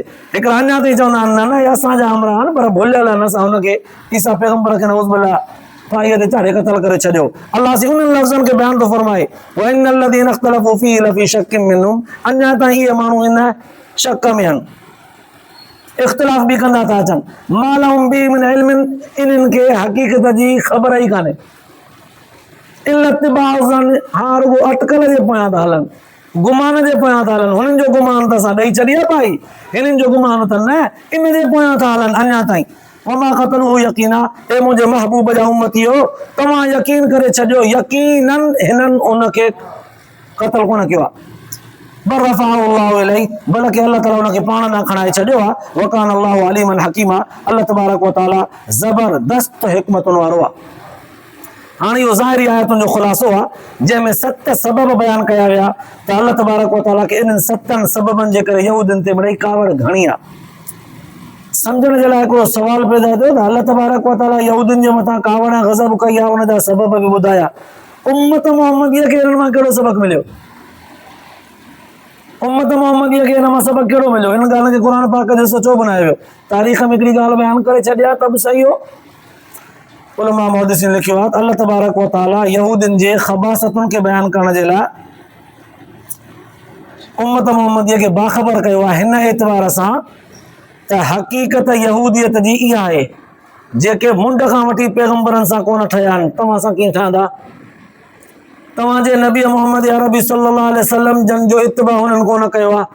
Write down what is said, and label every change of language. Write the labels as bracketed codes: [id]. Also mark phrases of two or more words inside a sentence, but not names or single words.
[sd] हिकिड़ा अञा ताईं चवंदा आहिनि न न इहे असांजा हमरा आहिनि, पर भुलियल आहिनि, असां हुनखे ईसा पैगंबर खे [ar] نعوذ بالله [sd] फाईअ ते चाढ़े क़त्ल करे छॾियो। अल्लाह सी उन्हनि लफ़्ज़नि खे बयानु थो फरमाए, [ar] وإن الذين اختلفوا فيه لفي شك منهم, [sd] अञा ताईं इहे माण्हू इन शक में आहिनि, इख़्तिलाफ़ बि कंदा था अचनि। [ar] ما لهم به من علم, [sd] इन्हनि खे हक़ीक़त जी ख़बर ई कान्हे। [ar] إلا اتباع ظن, [sd] हा रुॻो अटकल जे पोयां था हलनि, गुमान जे पोयां था हलनि। हुननि जो गुमान त असां ॾेई छॾी आहे भाई, हिननि जो गुमान त न, इन जे पोयां था हलनि अञा ताईं। [ar] وما قتلوه يقينا, [sd] ए मुंहिंजे महबूब जा उम्मतियो, तव्हां यकीन करे छॾियो, यकीनन हिननि उनखे क़त्ल कोन कयो आहे। [ar] بل رفعه الله إليه, [sd] बल्कि अल्लाह ताला उनखे पाण ॾांहुं खणाए छॾियो आहे। [ar] وكان الله عليما حكيما, الله تبارك وتعالى [sd] ज़बरदस्त हिकमतुनि वारो आहे। हाणे इहो ज़ाहिरी आयतुनि जो ख़ुलासो आहे, जंहिंमें 7 सबब बयानु कया विया त [ar] الله تبارك وتعالى [sd] खे इन्हनि 7 सबबनि जे करे यहूदनि ते मिड़ई कावड़ घणी आहे। सम्झण जे लाइ हिकिड़ो सुवाल पैदा थियो त [ar] الله تبارك وتعالى [sd] यहूदनि जे मथां कावड़ ऐं ग़ज़ब कई आहे, हुनजा सबब बि ॿुधाया। उम्मत मुहम्मदीअ खे हिन मां कहिड़ो सबक़ मिलियो? उम्मत मुहम्मदीअ खे हिन मां सबक़ कहिड़ो मिलियो? हिन ॻाल्हि खे क़ुर पाक जो सचो बनायो वियो। तारीख़ में हिकिड़ी ॻाल्हि बयानु करे छॾिया त बि सही हो। उलमा मुहद्दिसीन लिखियो आहे त [ar] الله تبارك وتعالى [sd] यहूदनि जे ख़बासतुनि खे बयानु करण जे लाइ उम्मत मुहम्मदीअ खे बाख़बर कयो आहे हिन एतबार सां त हक़ीक़त यहूदियत जी इहा आहे, जेके मुंड खां वठी पैगंबरनि सां कोन ठहिया आहिनि, तव्हां सां कीअं ठहंदा? तव्हांजे नबी मोहम्मद अरबी [ar] صلى الله عليه وسلم [sd] जन जो इत्तिबा हुननि कोन कयो आहे।